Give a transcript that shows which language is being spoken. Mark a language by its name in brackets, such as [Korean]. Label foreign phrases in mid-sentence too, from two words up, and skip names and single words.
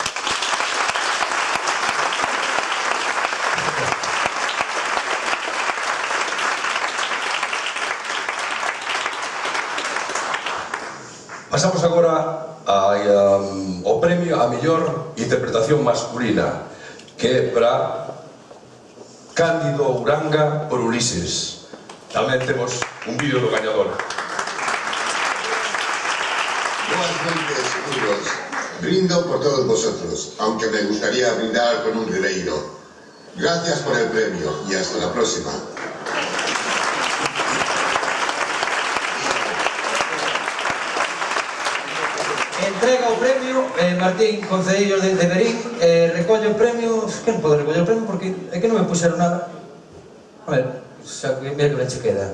[Galician] Pasamos agora ao premio a mellor interpretación masculina, que é para Cándido Uranga por Ulises. Tamén temos un vídeo do gañador. [Spanish] Buenas noches, amigos. Brindo por todos vosotros, aunque me gustaría brindar con un ribeiro. Gracias por el premio y hasta la próxima. [Galician] Entrega o premio Martín Concello de Verín, recolle o premio. Que non podo recoller o premio porque é que non me puxeron nada. A ver, xa que mira que ben che queda,